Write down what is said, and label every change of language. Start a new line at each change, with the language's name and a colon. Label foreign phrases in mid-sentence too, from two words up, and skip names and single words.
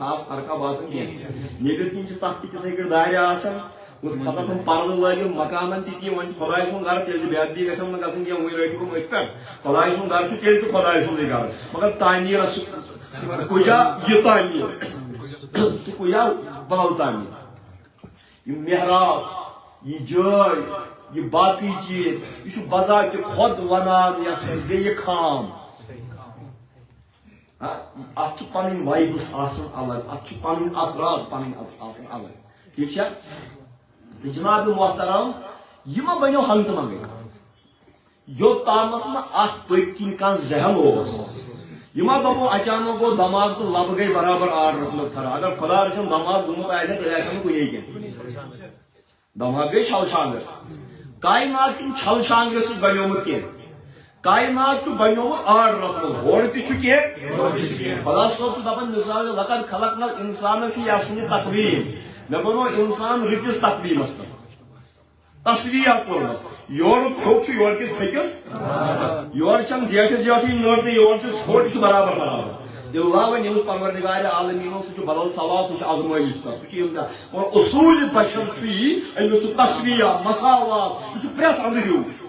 Kashmiri: خاص فرقا باسان کینٛہہ نیٚبرۍ کِنۍ چھِ تتھ تہِ تِتھٕے کٔٹھۍ دارِ آسان پتہ چھُنہٕ پردٕ لٲگِتھ مکانن تہِ تی وۄنۍ چھُ خۄداے سُنٛد گرٕ تیٚلہِ بےٚ ادبی گژھن نہٕ گژھٕنۍ کینٛہہ وۄنۍ رٔٹۍ ہُم أتھۍ پٮ۪ٹھ خۄداے سُنٛد گرٕ چھُ تیٚلہِ تہِ خۄداے سُنٛدٕے گرٕ مگر تعمیرس کُجا یہِ تعمیٖر تہٕ کُجا بدل تعمیٖر یہِ محراب یہِ جٲے یہ باقی چیز یہ بذات خود ونان یا بیٚیہِ خام ات پن وائبس الگ ات پن اثرات پن الگ
Urdu: ٹھیک ہے
Kashmiri: تو جناب محترم یہ ما بنو ہنگت منگے یوتامت ات پٔتۍ کِنۍ کانٛہہ ذہن اوس یہ ما دپو اچانک گو دماغ تو لب گئی برابر آرڈرس مز کھڑا اگر خدا رچھن دماغ گوٚمُت آسہِ تیٚلہِ آسہِ نہٕ کُنے کینٛہہ دماغ گئی چھل چھانگر کائنات چھُنہٕ چھل چھانگرٕ سۭتۍ بنیومُت کینٛہہ کائنات چھُ بنیومُت آرڈرس منٛز ہورٕ تہِ چھُ کینٛہہ خدا صٲب چھُ دپان مثال
Arabic: لقد خلقنا الانسان فی احسن تقویم
Kashmiri: مےٚ بنوو انسان رٕتِس تقویٖمس منٛز تصویر کوٚرمس یورُک پھوٚک چھُ یورٕکِس پھٔکِس یورٕ چھَنہٕ زیٹھِ زیٹھٕے نٔر تہٕ یورٕ چھُ ژھوٚٹ چھُ برابر برابر اللہ وۄنۍ ییٚمِس پروردگارِ عالمیٖنو سُہ چھُ بدل سوال سُہ چھُ آزمٲیش تتھ سُہ چھُ امتحان اصوٗلِ بشر چھُ یی أمِس چھُ تصویر مساوات یہِ چھُ پرٛٮ۪تھ اندٕ ہیوٗ